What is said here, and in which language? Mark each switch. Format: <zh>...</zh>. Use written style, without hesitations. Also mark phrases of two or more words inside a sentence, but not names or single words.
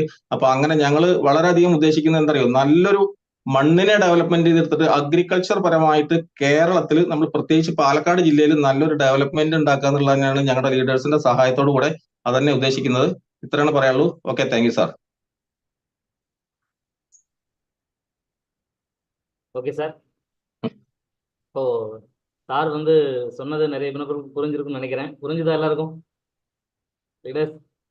<ml>അപ്പൊ അങ്ങനെ ഞങ്ങൾ വളരെയധികം ഉദ്ദേശിക്കുന്നത് എന്തറിയോ, നല്ലൊരു മണ്ണിനെ ഡെവലപ്മെന്റ് ചെയ്തെടുത്തിട്ട് അഗ്രികൾച്ചർ പരമായിട്ട് കേരളത്തിൽ, നമ്മൾ പ്രത്യേകിച്ച് പാലക്കാട് ജില്ലയിൽ നല്ലൊരു ഡെവലപ്മെന്റ് ഉണ്ടാക്കുക എന്നുള്ളത് തന്നെയാണ് ഞങ്ങളുടെ ലീഡേഴ്സിന്റെ സഹായത്തോടു കൂടെ അതന്നെ ഉദ്ദേശിക്കുന്നത്. ഇത്രയാണ് പറയാനുള്ളൂ.</ml> <en>okay, thank you sir. okay sir.</en> <ta>இப்போ சார் வந்து சொன்னது நிறைய பேருக்கு புரிஞ்சிருக்கும்னு நினைக்கிறேன். புரிஞ்சுதா எல்லாருக்கும்? லீடர்ஸ்</ta>